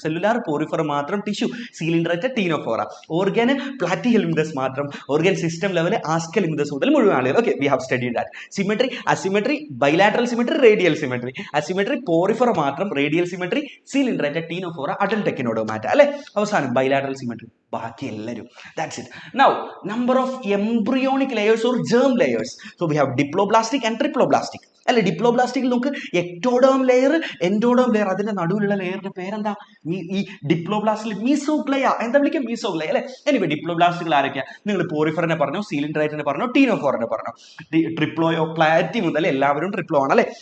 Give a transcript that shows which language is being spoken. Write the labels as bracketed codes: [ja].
[ml] Cellular പോറിഫർ മാത്രം, tissue സീലിൻഡ്രേറ്റ, Ctenophora. Organ Platyhelminthes മാത്രം, organ system level ആസ്കെൽമിന്തസ് മുതൽ മുഴുവൻ ആളുകൾ. Okay, [en] We have studied that. [ml] Symmetry, asymmetry, bilateral symmetry, radial symmetry. Asymmetry പോറിഫർ മാത്രം, radial symmetry സീലിൻഡ്രേറ്റ, Ctenophora, adult എക്കിനോഡോമാറ്റ അല്ലെ? അവസാനം ബൈലാറ്ററൽ സിമെട്രി, ബാക്കി എല്ലാവരും. [en] That's it. Now, number of embryonic layers or germ layers. So we have diploblastic and triploblastic. [ml] അല്ലെ? ഡിപ്ലോബ്ലാസ്റ്റിക്കിൽ നമുക്ക് ectoderm layer, endoderm layer, അതിന്റെ നടുവിലുള്ള ലെയറിന്റെ പേരെന്താ? ഈ ഡിപ്ലോബ്ലാസ്റ്റിൽ മീസോഗ്ലയ. എന്താ വിളിക്കുക? മീസോഗ്ലയ അല്ലെ? എനിവേ ഡിപ്ലോബ്ലാസ്റ്റുകൾ ആരൊക്കെയാ? നിങ്ങൾ പോറിഫറിനെ പറഞ്ഞോ, സീലിൻഡ്രൈറ്റിനെ പറഞ്ഞോ, ടീനോഫോറിനെ പറഞ്ഞോ, ട്രിപ്ലോയോ പ്ലാറ്റി മുതൽ എല്ലാവരും ട്രിപ്ലോ ആണ് അല്ലെ?